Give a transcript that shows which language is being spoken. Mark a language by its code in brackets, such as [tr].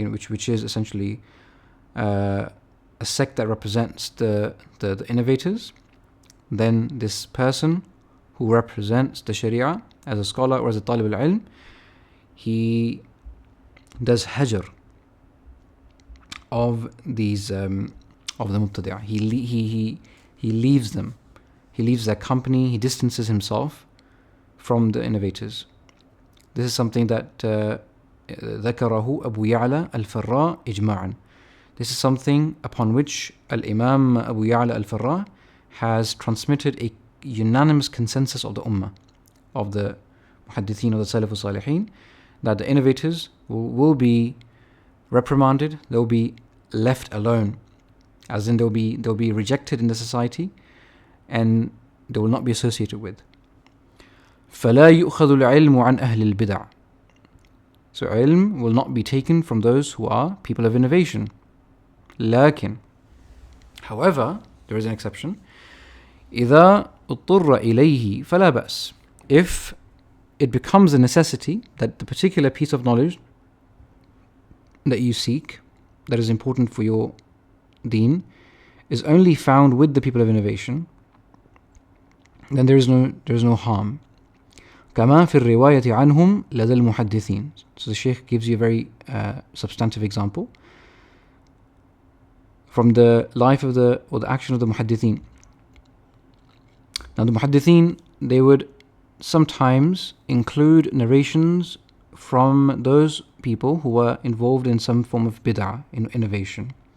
[en] which is essentially a sect that represents the innovators, then this person who represents the Sharia as a scholar or as a talib al-ilm, he does hajr of these of the mubtadi'ah. He leaves them. He leaves their company. He distances himself from the innovators. This is something that [ar] ذكره أبو يعلى الفراء إجماعا. [en] This is something upon which Al-Imam Abu Ya'la al-Farra has transmitted a unanimous consensus of the Ummah, of the Mujaddideen, of the Salaf al-Salihin, that the innovators will be reprimanded, they will be left alone as in they'll be rejected in the society and they will not be associated with. [ar] فَلَا يُؤْخَذُ الْعِلْمُ عَنْ أَهْلِ الْبِدَعِ. [en] So ilm will not be taken from those who are people of innovation. لكن, however, there is an exception. [ar] إِذَا اضْطُرَّ إِلَيْهِ فَلَا بَأْسٍ. [en] If it becomes a necessity that the particular piece of knowledge that you seek, that is important for your deen, is only found with the people of innovation, then there is no harm. [ar] كما في الرواية عنهم لدى المحدثين. [en] So the Shaykh gives you a very substantive example from the life of the action of the Mujaddideen. Now the Mujaddideen, they would sometimes include narrations from those people who were involved in some form of bid'ah, in innovation.